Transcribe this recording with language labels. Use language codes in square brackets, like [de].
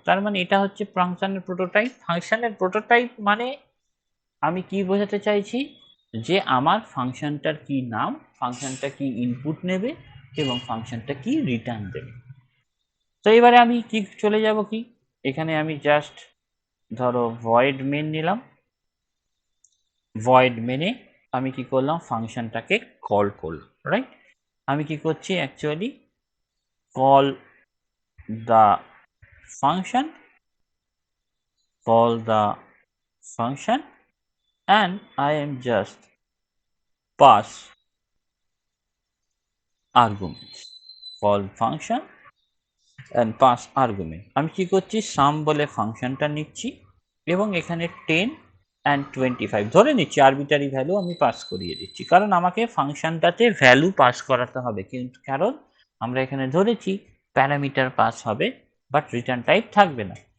[bn] তার মানে এটা হচ্ছে ফাংশনের প্রোটোটাইপ। ফাংশনের প্রোটোটাইপ মানে আমি কি বোঝাতে চাইছি, যে আমার ফাংশনটার কি নাম, ফাংশনটা কি ইনপুট নেবে এবং ফাংশনটা কি রিটার্ন দেবে। তো এবারে আমি কি চলে যাব কি, এখানে আমি জাস্ট ধরো ভয়েড মেন নিলাম, ভয়েড মেনে আমি কি করলাম, ফাংশনটাকে কল করলাম। রাইট? আমি কি করছি actually, [en] Call the function, call the function and I am just pass arguments, call function and pass argument। [bn] আমি কি করছি, সাম বলে ফাংশনটা নিচ্ছি এবং এখানে 10 অ্যান্ড 25 ধরে নিচ্ছি, আরবিটারি ভ্যালু আমি পাস করিয়ে দিচ্ছি, কারণ আমাকে ফাংশনটাতে ভ্যালু পাস করাতে হবে, কিন্তু কারণ আমরা এখানে ধরেছি প্যারামিটার পাস হবে বাট রিটার্ন টাইপ থাকবে না।